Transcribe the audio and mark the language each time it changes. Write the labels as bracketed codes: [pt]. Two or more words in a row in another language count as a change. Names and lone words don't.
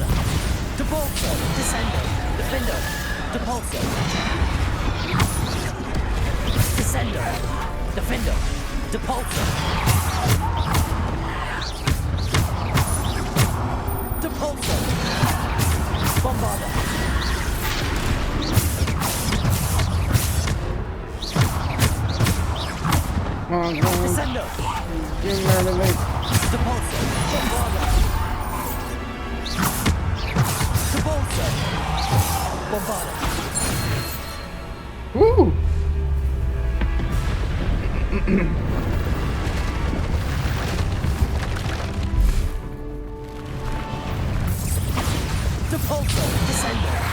[la] Depulso, Descendo. Defendo. Depulso. Descendo. Defendo. Depulso. Depulso. Bombarda. [en] Come on, come on. [la] Descendo. [en] Give me everything. [la] Depulso. Bombarda. Depulso. Bombarda. Woo! Depulso. Descendo.